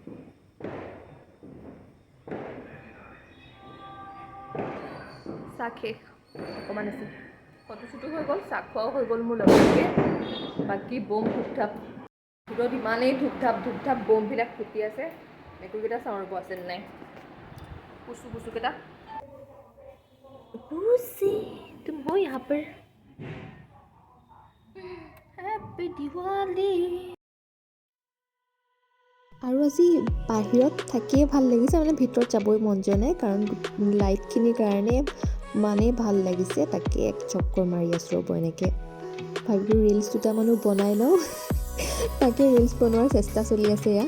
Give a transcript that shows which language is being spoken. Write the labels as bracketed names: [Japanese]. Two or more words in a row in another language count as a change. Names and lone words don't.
[Assamese] চাহ শেষ, অকণমান আছে, ফটো চটো হৈ গ'ল, চাহ খোৱাও হৈ গ'ল মোৰ লগতে। বাকী বম ধূপ ধাপ, ভিতৰত ইমানেই ধূপ ধাপ বমবিলাক ফুটি আছে। মেকুৰীকেইটা চাওঁ ৰ'ব আছে নে নাই, কুচুকেইটা। [Hindi] तुम हो यहाँ पर, [English] Happy Diwali. [Assamese] আৰু আজি বাহিৰত থাকিয়ে ভাল লাগিছে, মানে ভিতৰত যাবই মন যোৱা নাই, কাৰণ লাইটখিনিৰ কাৰণে ইমানেই ভাল লাগিছে। তাকে এক চক্কৰ মাৰি আছোঁ ৰ'ব, এনেকৈ ভাবিলোঁ ৰিলচ দুটামানো বনাই লওঁ। তাকে ৰিলচ বনোৱাৰ চেষ্টা চলি আছে এয়া।